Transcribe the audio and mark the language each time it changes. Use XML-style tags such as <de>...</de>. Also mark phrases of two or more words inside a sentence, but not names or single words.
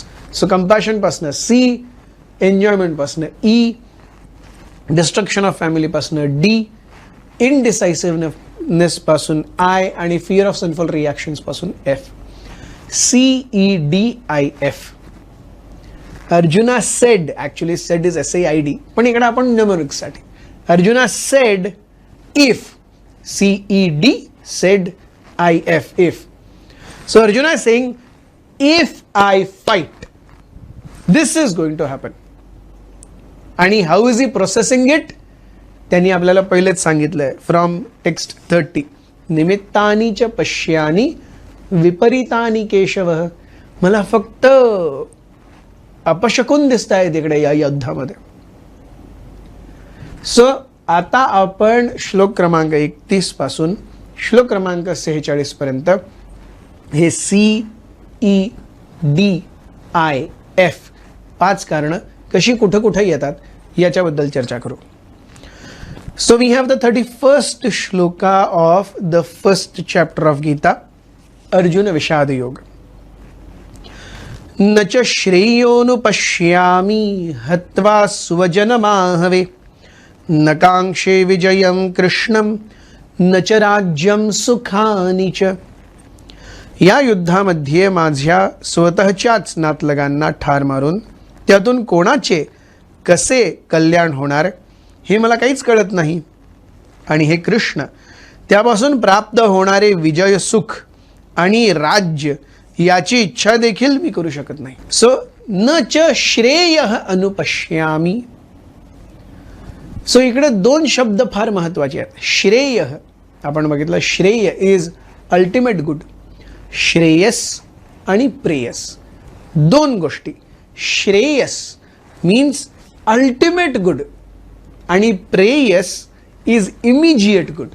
<mr>सो कंपॅशनपासनं C, एन्जॉयमेंटपासनं E,</mr> <en>destruction of family</en> <mr>D, इनडिसायसिव्हनेस पासून I आणि</mr> <en>fear of sinful reactions</en> <mr>पासून F.</mr> <en>CEDIF. Arjuna said, actually said is SAID,</en> <mr>पण इकडे आपण निमोनिक्ससाठी.</mr> <en>Arjuna said if, CED, said, IF, if. So Arjuna is saying, if I fight, this is going to happen. आणि how is he processing it?</en> <mr>त्यांनी आपल्याला पहिलेच सांगितलंय</mr> <en>from text 30.</en> <sa>निमित्तानी च पश्यानी विपरीतानी केशव.</sa> <mr>मला फक्त अपशकून दिसत आहे तिकडे या युद्धामध्ये. सो आता आपण श्लोक क्रमांक 31 पासून श्लोक क्रमांक 46 पर्यंत हे CEDIF 5 कारणं कशी कुठं कुठं येतात याच्याबद्दल चर्चा करू.</mr> <en>so we have the 31st shloka of the first chapter of Gita, अर्जुन विषाद योग.</en> <sa>न च श्रेयोनुपश्यामि हत्वा स्वजनमाहवे, न कांक्षे विजयं कृष्णं, न च राज्यं सुखानि च.</sa> <mr>या युद्धामध्ये माझ्या स्वतःच्याच नातलगांना ठार मारून त्यातून कोणाचे कसे कल्याण होणार हे मला काहीच कळत नाही. आणि हे कृष्ण, त्यापासून प्राप्त होणारे विजय, सुख आणि राज्य याची इच्छा देखील मी करू शकत नाही.</mr> <sa>सो न च श्रेयः अनुपश्यामि.</sa> <mr>सो इकडे 2 शब्द फार महत्त्वाचे आहेत. श्रेयः आपण बघितलं, श्रेय</mr> <en>is ultimate good.</en> <mr>श्रेयस आणि प्रेयस 2 गोष्टी.</mr> <en>Shreyas means ultimate good आणि Preyas is immediate good.</en>